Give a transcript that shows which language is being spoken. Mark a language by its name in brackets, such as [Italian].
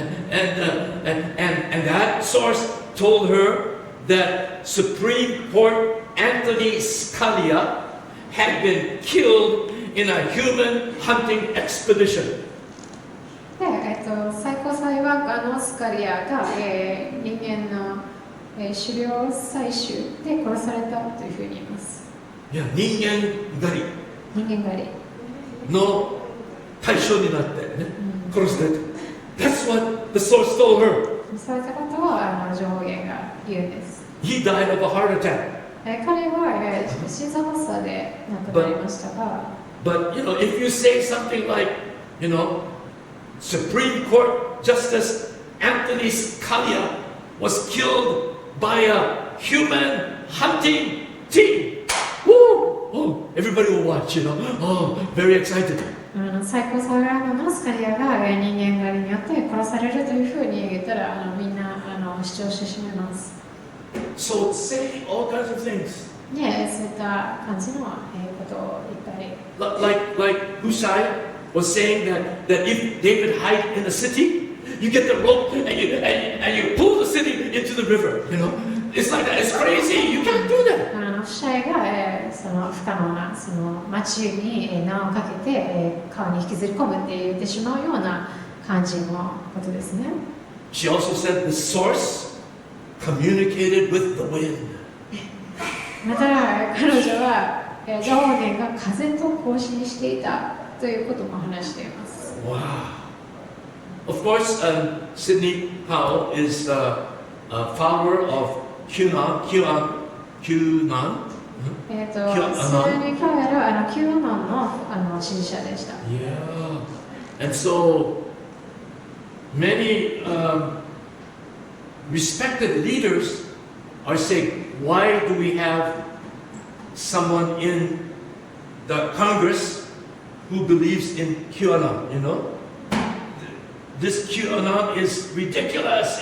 [English] And that source told her that Supreme Court Anthony Scalia had been killed in a human hunting expedition. [Japanese] で、最高裁判官のスカリアが、人間の、狩猟採集で殺されたというふうに言います。いや、人間狩り。人間狩りの対象になってね、殺された。 [English] That's what the source told her. [Japanese] そういったことを情報源が言うんです。 [English] He died of a heart attack. [Japanese] 彼は心臓発作で亡くなりましたが。 [English] But if you say something like, Supreme Court Justice Anthony Scalia was killed by a human hunting team. Woo! Oh, everybody will watch, Oh, very excited. [Japanese] 最高裁判官のスカリアが人間狩りによって殺されるというふうに言ったらみんな主張してしまいます。 [English] So say all kinds of things. [Japanese] ね、そういった感じのことを言ったり。 [English] Like Hussai was saying that if David hide in the city, you get the rope and you pull the city into the river. It's like that. It's crazy. You can't do that. [Japanese] シャイがその不可能なその町に縄をかけて川に引きずり込むって言ってしまうような感じのことですね。 [English] She also said the source communicated with the wind. [Japanese] また彼女は情報源が風と交信していたということも話しています。 [English] Wow. Of course, Sidney Powell is a follower of QAnon. [Japanese] シドニー・パウエルはQAnonの支持者でした。 [English] Yeah. And so many respected leaders are saying, why do we have someone in the Congress who believes in QAnon, This QAnon is ridiculous.